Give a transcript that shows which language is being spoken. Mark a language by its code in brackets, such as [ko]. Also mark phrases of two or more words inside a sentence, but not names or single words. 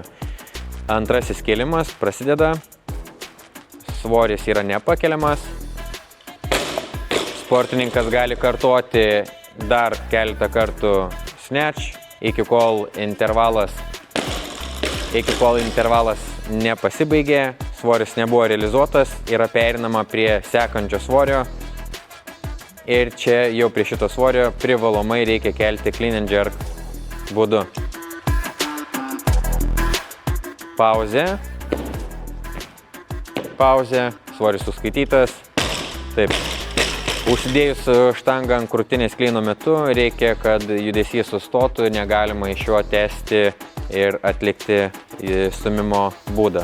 [lt] Antrasis kėlimas prasideda, svoris yra nepakeliamas, sportininkas gali kartoti dar keletą kartų snatch, iki kol intervalas nepasibaigė, svoris nebuvo realizuotas, yra perinama prie sekančio svorio ir čia jau prie šito svorio privalomai reikia kelti [en] clean and jerk [lt] būdu. Pauzė, svoris suskaitytas. Taip. Užsidėjus štangą ant krūtinės kleino metu reikia, kad judesys sustotų, negalima iš jo tęsti ir atlikti stūmimo būdą.